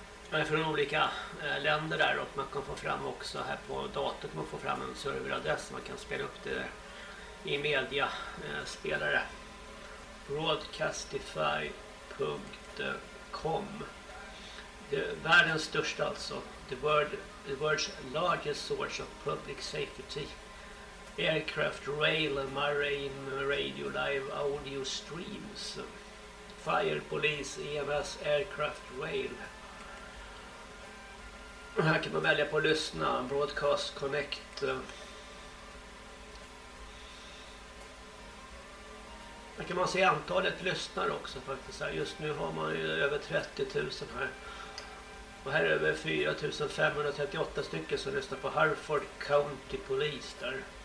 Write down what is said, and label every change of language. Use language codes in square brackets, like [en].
[sv] Man är från olika länder där och man kan få fram också här på datorn kan man få fram en serveradress. Man kan spela upp det i mediaspelare. Broadcastify.com. Det är världens största alltså. [en] The world's largest source of public safety. Aircraft, rail, marine, radio, live, audio, streams, fire, police, EMS, aircraft, rail. [sv] Här kan man välja på att lyssna, broadcast, connect. Här kan man se antalet lyssnare också faktiskt. Just nu har man ju över 30 000 här. Och här är över 4 538 stycken som lyssnar på Hartford County Police där.